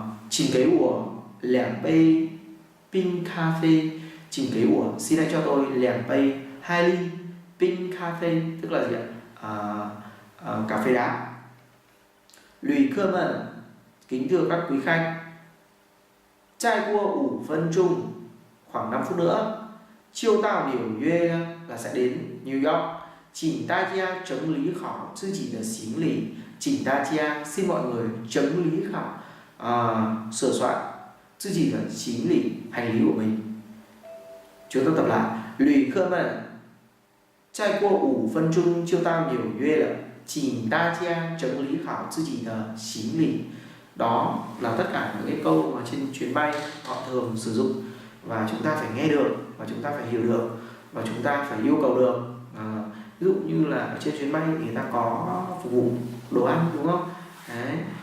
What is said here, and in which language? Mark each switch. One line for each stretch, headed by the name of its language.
Chinese: 请给我2杯冰咖啡 请给我
Vietnamese: xin hãy cho tôi
Chinese: 2杯
Vietnamese: 2 ly
Chinese: 冰咖啡
Vietnamese: tức là gì ạ? Cà phê đá.
Chinese: 旅客们
Vietnamese: kính thưa các quý khách
Chinese: 再过5分钟
Vietnamese: khoảng 5 phút nữa
Chinese: 就到纽约
Vietnamese: là sẽ đến New York.
Chinese: 请大家整理好自己的行李 请大家
Vietnamese: xin mọi người
Chinese: 整理好
Vietnamese: sửa soạn
Chinese: 自己的行李
Vietnamese: hành lý của mình. Chúng ta tập lại.
Chinese: 旅客们再过5分钟就到纽约了 请大家整理好自己的行李.
Vietnamese: Đó là tất cả những cái câu mà trên chuyến bay họ thường sử dụng và chúng ta phải nghe được và chúng ta phải hiểu được và chúng ta phải yêu cầu được. Ví dụ như là ở trên chuyến bay thì người ta có phục vụ đồ ăn đúng không? Đấy.